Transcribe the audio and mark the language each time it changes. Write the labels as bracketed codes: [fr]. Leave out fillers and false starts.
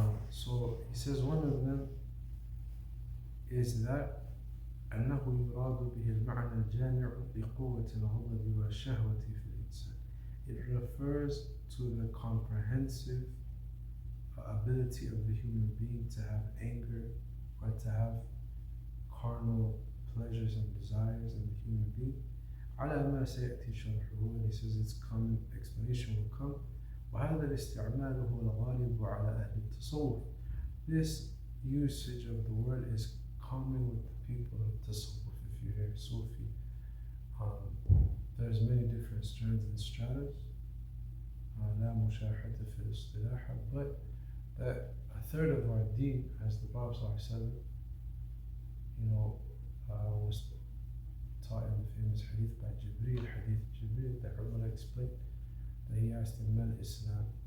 [en] So he says one of them is that [ar] أنه يراد به المعنى الجامع لقوة الغضب والشهوة في الإنسان. [en] It refers to the comprehensive ability of the human being to have anger or to have carnal pleasures and desires in the human being. [ar] على ما سيأتي شرحه, [en] and he says its common explanation will come. [ar] وهذا الاستعمال هو الغالب على أهل التصوف. [en] This usage of the word is common with the people of Tasawwuf. If you hear Sufi, there's many different strands and stratas. [ar] لا مشاحة في الاصطلاح, [en] but that a third of our deen, as the Prophet ﷺ, was taught in the famous hadith by Jibreel, hadith Jibreel, that Umar explained, that he asked him, Mal Islam?